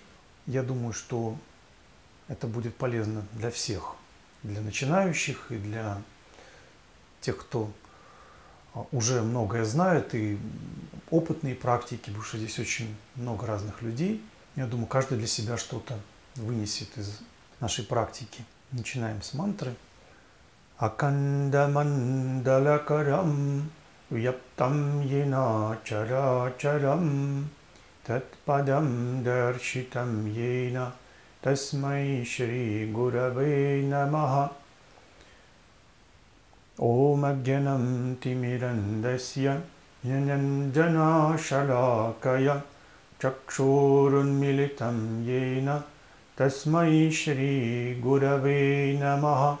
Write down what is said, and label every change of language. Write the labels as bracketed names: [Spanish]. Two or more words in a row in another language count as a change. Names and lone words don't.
[Russian] Я думаю, что это будет полезно для всех, для начинающих и для тех, кто уже многое знает, и опытные практики, потому что здесь очень много разных людей. Я думаю, каждый для себя что-то вынесет из нашей практики. Начинаем с мантры. [Sanskrit] अखण्डमण्डलाकारं व्याप्तं येन चराचरम् तत्पदं दर्शितं येन तस्मै श्री गुरवे नमः. ॐ अज्ञान तिमिरान्धस्य ज्ञानाञ्जन शलाकया चक्षुरुन्मीलितं येन तस्मै श्री गुरवे नमः.